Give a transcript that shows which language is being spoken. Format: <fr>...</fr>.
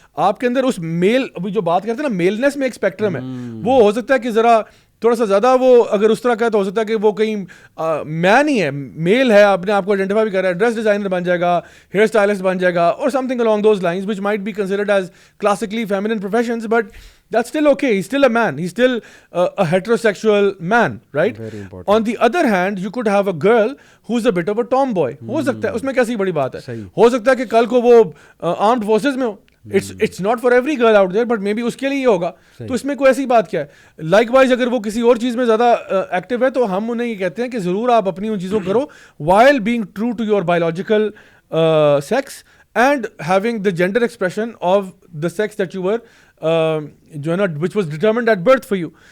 <ur>آپ کے اندر اس میل, ابھی جو بات کرتے ہیں نا میلنس میں ایک اسپیکٹرم ہے, وہ ہو سکتا ہے کہ ذرا تھوڑا سا زیادہ وہ اگر اس طرح کا ہے تو ہو سکتا ہے کہ وہ کہیں مین ہی ہے, میل ہے, اپنے آپ کو آئیڈینٹیفائی بھی کر رہا ہے, ڈریس ڈیزائنر بن جائے گا, ہیئر اسٹائلسٹ بن جائے گا, اور</ur> <en>Something along those lines which might be considered as classically feminine professions, but that's still okay. He's still a man. He's still a heterosexual man, right? Very important. On the other hand, you could have a girl who's a bit of a tomboy.</en> <ur>ہو سکتا ہے, اس میں کیسی بڑی بات ہے. ہو سکتا ہے کہ کل کو وہ</ur> <en>armed forces</en> <ur>میں ہو.</ur> <en>It's not for every girl out there, but maybe</en> <ur>اس کے لیے یہ ہوگا. تو اس میں کوئی ایسی بات کیا ہے. لائک وائز اگر وہ کسی اور چیز میں زیادہ ایکٹیو ہے تو ہم انہیں یہ کہتے ہیں کہ ضرور آپ اپنی ان چیزوں کرو</ur> <en>while being true to your biological sex and having the gender expression of the sex that you were</en> <ur>جو ہے نا</ur> <en>which was determined at birth for you.</en>